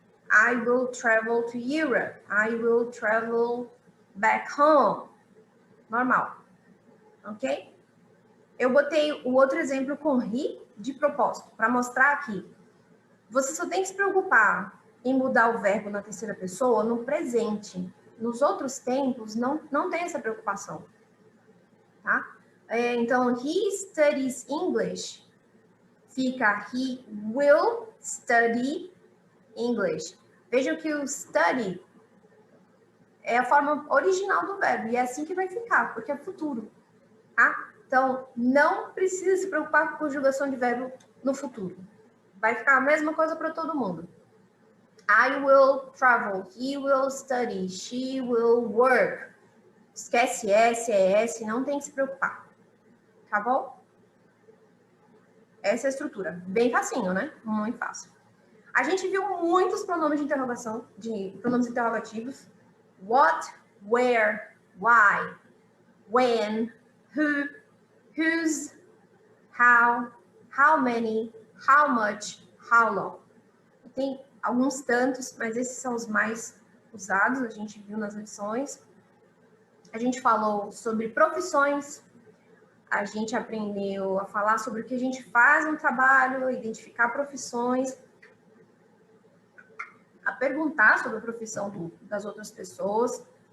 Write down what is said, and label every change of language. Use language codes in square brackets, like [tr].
[en] I will travel to Europe. I will travel back home. Normal. Ok? [pt] Eu botei o outro exemplo com he de propósito, para mostrar aqui. Você só tem que se preocupar em mudar o verbo na terceira pessoa no presente. Nos outros tempos, não tem essa preocupação. Tá? [en] Então, he studies English. Fica he will study English. [pt] Vejam que o study é a forma original do verbo. E é assim que vai ficar, porque é futuro. Tá? Então, não precisa se preocupar com conjugação de verbo no futuro. Vai ficar a mesma coisa para todo mundo. [en] I will travel. He will study. She will work. [pt] Esquece S, ES, não tem que se preocupar. Tá bom? Essa é a estrutura. Bem facinho, né? Muito fácil. A gente viu muitos pronomes de interrogação, de pronomes interrogativos. [en] What, where, why, when, who, whose, how many, how much, how long. [pt] Tem alguns tantos, mas esses são os mais usados, a gente viu nas lições. A gente falou sobre profissões, a gente aprendeu a falar sobre o que a gente faz no trabalho, identificar profissões, a perguntar sobre a profissão das outras pessoas.